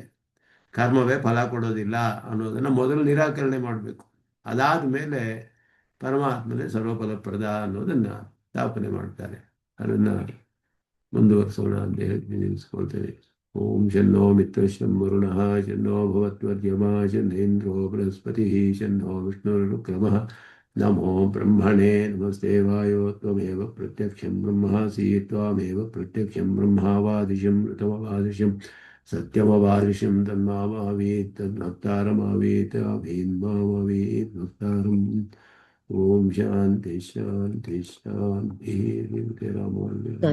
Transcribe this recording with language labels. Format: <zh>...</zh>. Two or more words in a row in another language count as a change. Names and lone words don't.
<kn>ಕರ್ಮವೇ ಫಲ ಕೊಡೋದಿಲ್ಲ ಅನ್ನೋದನ್ನು ಮೊದಲು ನಿರಾಕರಣೆ ಮಾಡಬೇಕು, ಅದಾದ ಮೇಲೆ ಪರಮಾತ್ಮನೇ ಸರ್ವಫಲಪ್ರದ ಅನ್ನೋದನ್ನು ಸ್ಥಾಪನೆ ಮಾಡ್ತಾರೆ. ಅದನ್ನು ಮುಂದುವರಿಸೋಣ ಅಂತ ಹೇಳಿ ನಿಲ್ಲಿಸ್ಕೊಳ್ತೇವೆ.</kn> <sa>ಓಂ ಶನ್ನೋ ಮಿತ್ರಶ್ಯಂ ವರುಣಃ ಶನ್ನೋ ಭವತ್ವರ್ಯಮಾ ಶನ್ನೇಂದ್ರೋ ಬೃಹಸ್ಪತಿ ಶನ್ನೋ ವಿಷ್ಣುರುಕ್ರಮಃ. ನಮೋ ಬ್ರಹ್ಮಣೇ ನಮಸ್ತೆ ವಾಯೋ ತ್ವಮೇವ ಪ್ರತ್ಯಕ್ಷಂ ಬ್ರಹ್ಮಾಸಿ ತ್ವಮೇವ ಪ್ರತ್ಯಕ್ಷಂ ಬ್ರಹ್ಮಾವಾದಿಶಂ ಋತಮವಾದಿಶಂ सत्यमवारिशं तन्मामावेत् तद्भक्तारमावेत् अभीन्मामवेत् भक्तारम् ॐ शान्ति शान्ति शान्तिः रामाय</sa>